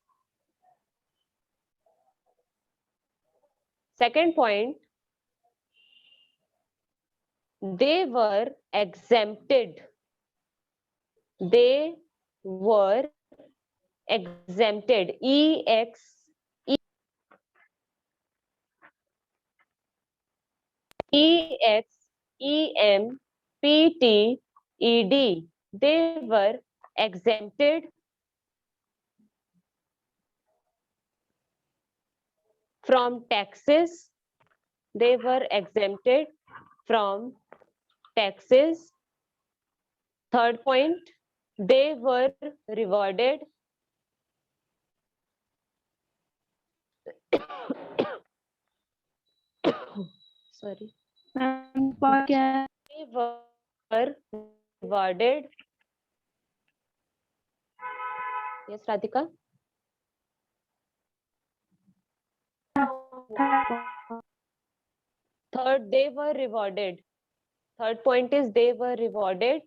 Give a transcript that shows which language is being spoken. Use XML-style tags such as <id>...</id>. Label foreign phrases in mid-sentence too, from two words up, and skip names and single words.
<en>Second point, they were exempted. They were exempted. E-X-E-M-P-T-E-D. They were exempted from taxes. They were exempted from taxes. Third point, they were rewarded. Sorry.</en> <hi>मैम पर क्या है?</hi> <en>They were rewarded. Yes, Radhika. Third, they were rewarded. Third point is they were rewarded.</en>